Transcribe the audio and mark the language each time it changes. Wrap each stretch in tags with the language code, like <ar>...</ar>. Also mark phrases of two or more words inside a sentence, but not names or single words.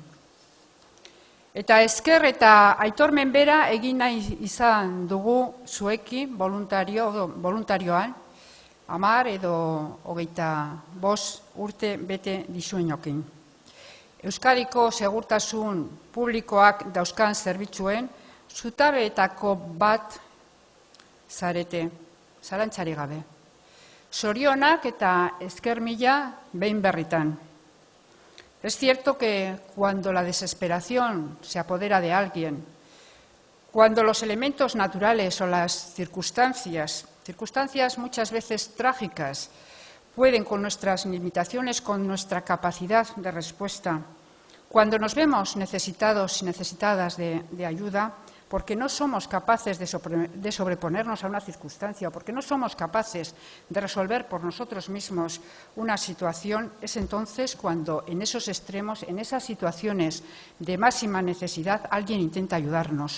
<eu>Eta esker eta aitormen bera egin nahi izan dugu zuekin voluntarioan, 10 edo 25 urte bete dizuenokin. Euskadiko segurtasun publikoak dauzkan zerbitzuen zutabeetako bat zarete, zalantzarik gabe. Zorionak eta esker mila behin berritan.</eu> <es>Es cierto que cuando la desesperación se apodera de alguien, cuando los elementos naturales o las circunstancias muchas veces trágicas, pueden con nuestras limitaciones, con nuestra capacidad de respuesta, cuando nos vemos necesitados y necesitadas de ayuda, porque no somos capaces de sobreponernos a una circunstancia, porque no somos capaces de resolver por nosotros mismos una situación, es entonces cuando en esos extremos, en esas situaciones de máxima necesidad, alguien intenta ayudarnos.</es>